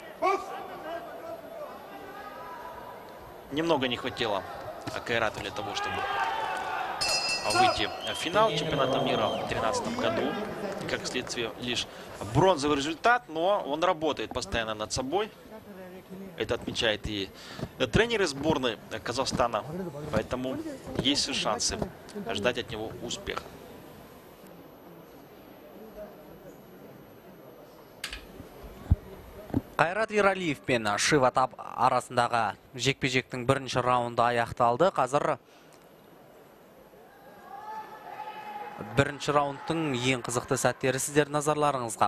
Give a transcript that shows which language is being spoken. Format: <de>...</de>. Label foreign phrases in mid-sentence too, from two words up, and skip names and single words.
<ru>Немного не хватило Кайрату для того, чтобы выйти в финал чемпионата мира в 2013 году. И, как следствие, лишь бронзовый результат, но он работает постоянно над собой. Это отмечает и тренеры сборной Казахстана. Поэтому есть все шансы ждать от него успеха.</ru> <kk>Қайрат Ералиев пен Шива Тап арасындағы жекпе-жектің бірінші раунды аяқталды. Қазір бірінші раундтың ең қызықты сәттері сіздер назарларыңызға.</kk>